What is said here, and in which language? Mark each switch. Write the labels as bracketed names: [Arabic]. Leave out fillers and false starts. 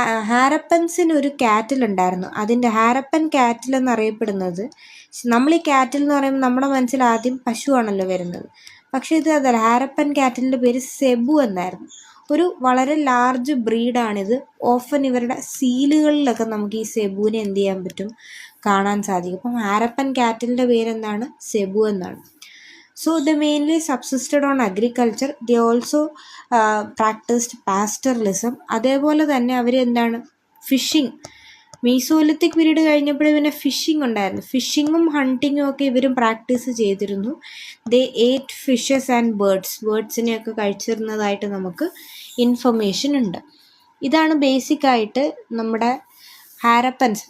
[Malayalam] ഹാരപ്പൻസിന് ഒരു കാറ്റിൽ ഉണ്ടായിരുന്നു. അതിൻ്റെ ഹാരപ്പൻ കാറ്റിൽ എന്നറിയപ്പെടുന്നത്, നമ്മൾ ഈ കാറ്റിൽ എന്ന് പറയുമ്പോൾ നമ്മുടെ മനസ്സിൽ ആദ്യം പശുവാണല്ലോ വരുന്നത്. പക്ഷേ ഇത് അതല്ല. ഹാരപ്പൻ കാറ്റിലിൻ്റെ പേര് സെബു എന്നായിരുന്നു. ഒരു വളരെ ലാർജ് ബ്രീഡാണിത്. ഓഫൻ ഇവരുടെ സീലുകളിലൊക്കെ നമുക്ക് ഈ സെബുവിനെ എന്ത് ചെയ്യാൻ പറ്റും? കാണാൻ സാധിക്കും. അപ്പം ഹാരപ്പൻ കാറ്റിലിൻ്റെ പേരെന്താണ്? സെബു എന്നാണ്. [English] So they mainly subsisted on agriculture. They also practiced pastoralism. [Malayalam] അതേപോലെ തന്നെ അവർ ഫിഷിങ്. മീസോലിത്തിക് പീരീഡ് കഴിഞ്ഞപ്പോഴേ പിന്നെ ഫിഷിംഗ് ഉണ്ടായിരുന്നു. ഫിഷിങ്ങും ഹണ്ടിങ്ങും ഒക്കെ ഇവരും പ്രാക്ടീസ് ചെയ്തിരുന്നു. [English] they ate fishes and [Malayalam] ബേർഡ്സിനെയൊക്കെ കഴിച്ചിരുന്നതായിട്ട് നമുക്ക് ഇൻഫർമേഷൻ ഉണ്ട്. ഇതാണ് ബേസിക്കായിട്ട് നമ്മുടെ ഹാരപ്പൻസ്.